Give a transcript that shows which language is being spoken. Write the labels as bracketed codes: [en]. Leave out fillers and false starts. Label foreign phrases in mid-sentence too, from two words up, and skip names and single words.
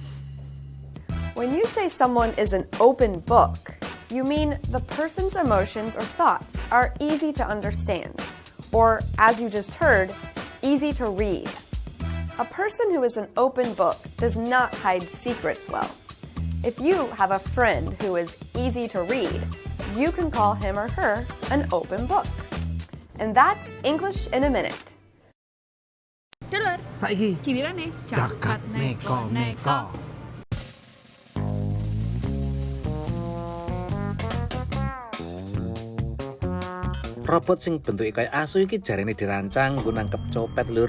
[en] When you say someone is an open book, you mean the person's emotions or thoughts are easy to understand, or, as you just heard, easy to read. A person who is an open book does not hide secrets well. If you have a friend who is easy to read, you can call him or her an open book. And that's English in a Minute. [jv] Dulur, saiki giliran nih Jaket Neko-Neko. Robot sing bentuke kaya asu iki jarene dirancang nggo nangkep copet lur.